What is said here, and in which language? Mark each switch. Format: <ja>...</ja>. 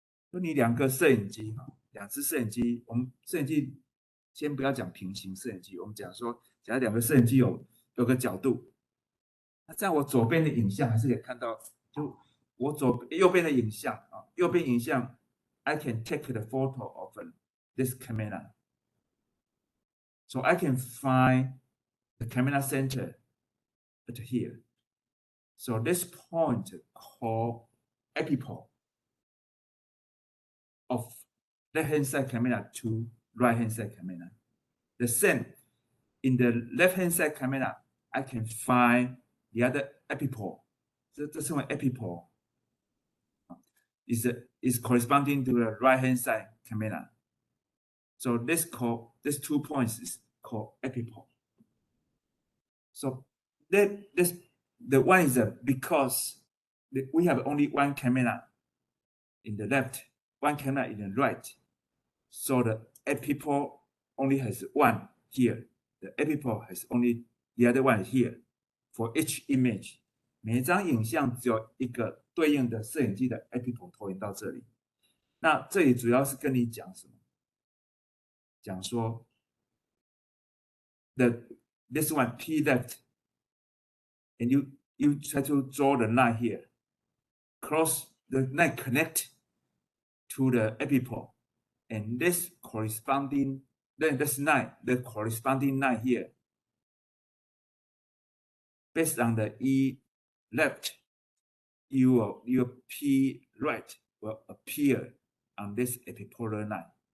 <zh>说你两个摄影机两只摄影机，我们摄影机先不要讲平行摄影机，我们讲说，假如两个摄影机有个角度，那这样我左边的影像还是可以看到，就我右边的影像右边影像</zh> <en>I can take the photo of this camera. So I can find the camera center at here. So this point called epipole of left-hand side camera to right-hand side camera. The same in the left-hand side camera, I can find the other epipole. So this one epipole is corresponding to the right-hand side camera. So this 2 points is called epipole. So the one is because we have only one camera in the left, one camera in the right. So the epipole only has one here. The epipole has only the other one here for each image.</en> <zh>每一张影像只有一个对应的摄影机的 epipole 投影到这里。那这里主要是跟你讲什么？讲说</zh> <en>this one P left, and you try to draw the line here. Cross the line connect to the epipole, and this corresponding the corresponding line here, based on the E left, your P right will appear on this epipolar line.</en>